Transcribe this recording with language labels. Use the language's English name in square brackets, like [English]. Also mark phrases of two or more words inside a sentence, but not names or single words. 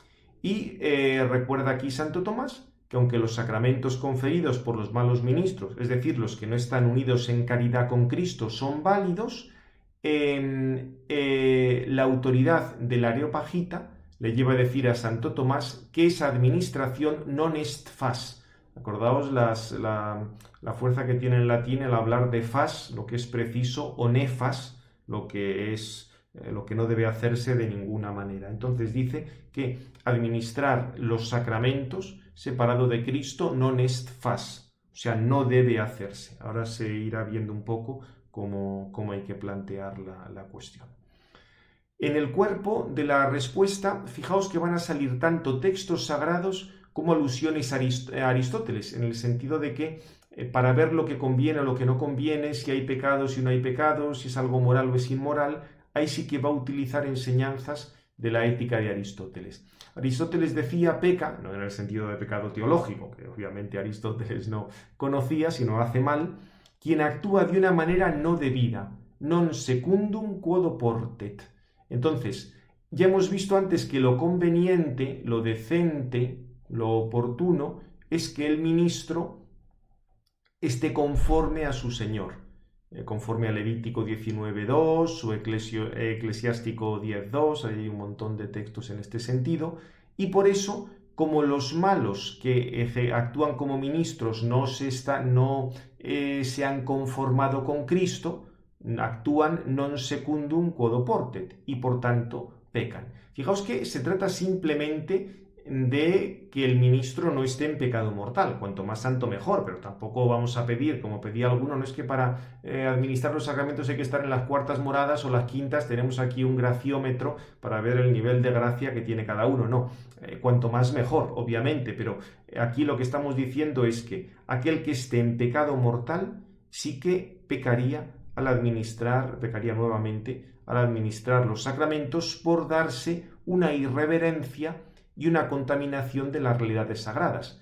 [Spanish] Y recuerda aquí Santo Tomás que aunque los sacramentos conferidos por los malos ministros, es decir, los que no están unidos en caridad con Cristo, son válidos, la autoridad del Areopagita le lleva a decir a Santo Tomás que esa administración [Latin] non est fas. [Spanish] Acordaos la fuerza que tiene en latín el hablar de fas, lo que es preciso, o nefas, lo que es lo que no debe hacerse de ninguna manera. Entonces dice que administrar los sacramentos separado de Cristo [Latin] non est fas, [Spanish] o sea, no debe hacerse. Ahora se irá viendo un poco cómo hay que plantear la cuestión. En el cuerpo de la respuesta, fijaos que van a salir tanto textos sagrados como alusiones a Aristóteles, en el sentido de que para ver lo que conviene o lo que no conviene, si hay pecados, si no hay pecados, si es algo moral o es inmoral, ahí sí que va a utilizar enseñanzas de la ética de Aristóteles. Aristóteles decía peca, no en el sentido de pecado teológico, que obviamente Aristóteles no conocía, sino hace mal, quien actúa de una manera no debida, [Latin] non secundum quod oportet. [Spanish] Entonces, ya hemos visto antes que lo conveniente, lo decente, lo oportuno, es que el ministro esté conforme a su Señor, conforme a Levítico 19.2 o Eclesiástico 10.2, hay un montón de textos en este sentido, y por eso, como los malos que actúan como ministros no se han conformado con Cristo, actúan [Latin] non secundum quod oportet [Spanish] y por tanto pecan. Fijaos que se trata simplemente de que el ministro no esté en pecado mortal, cuanto más santo mejor, pero tampoco vamos a pedir, como pedía alguno, no es que para administrar los sacramentos hay que estar en las cuartas moradas o las quintas, tenemos aquí un graciómetro para ver el nivel de gracia que tiene cada uno, no, cuanto más mejor, obviamente, pero aquí lo que estamos diciendo es que aquel que esté en pecado mortal sí que pecaría nuevamente al administrar los sacramentos por darse una irreverencia y una contaminación de las realidades sagradas.